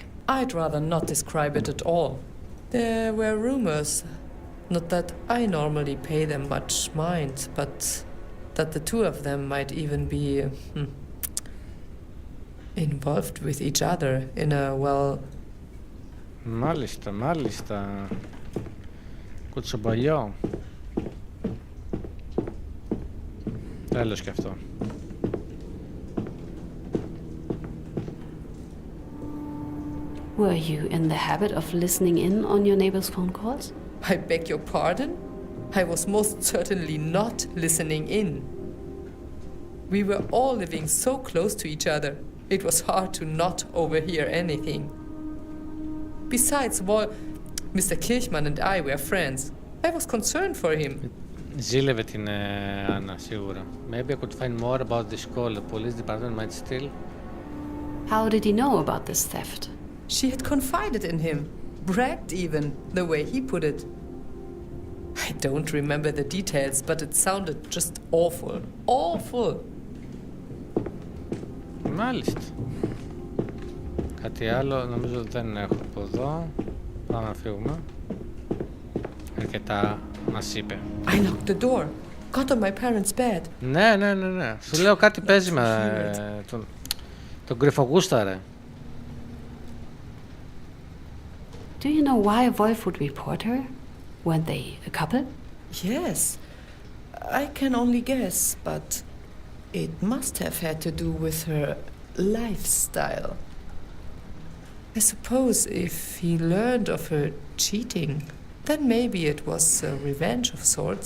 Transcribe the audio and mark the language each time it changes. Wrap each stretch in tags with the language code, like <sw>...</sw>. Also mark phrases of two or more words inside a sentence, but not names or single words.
<en>I'd rather not describe it at all. There were rumors, not that I normally pay them much mind, but that the two of them might even be involved with each other in a, well...</en> <el>Μάλιστα. Κουτσομπολιό. Τέλος και αυτό.</el> <en>Were you in the habit of listening in on your neighbor's phone calls? I beg your pardon? I was most certainly not listening in. We were all living so close to each other, it was hard to not overhear anything. Besides, Mr. Kirchmann and I were friends. I was concerned for him.</en> <el>Ζήλευε την Άννα, σίγουρα.</el> <en>Maybe I could find more about this call. The police department might still... How did he know about this theft? She had confided in him, bragged even, the way he put it. I don't remember the details, but it sounded just awful. Awful!</en> <el>Μάλιστα. Κάτι άλλο νομίζω δεν έχω από εδώ. Πάμε να φύγουμε. Αρκετά μας είπε.</el> <en>I knocked the door. Got on my parents' bed.</en> <el>Ναι. Σου λέω κάτι παίζει με τον κρυφογούσταρε.</el> <en>Do you know why Wolf would report her? Weren't they a couple? Yes. I can only guess, but it must have had to do with her lifestyle. I suppose if he learned of her cheating, then maybe it was a revenge of sorts.</en>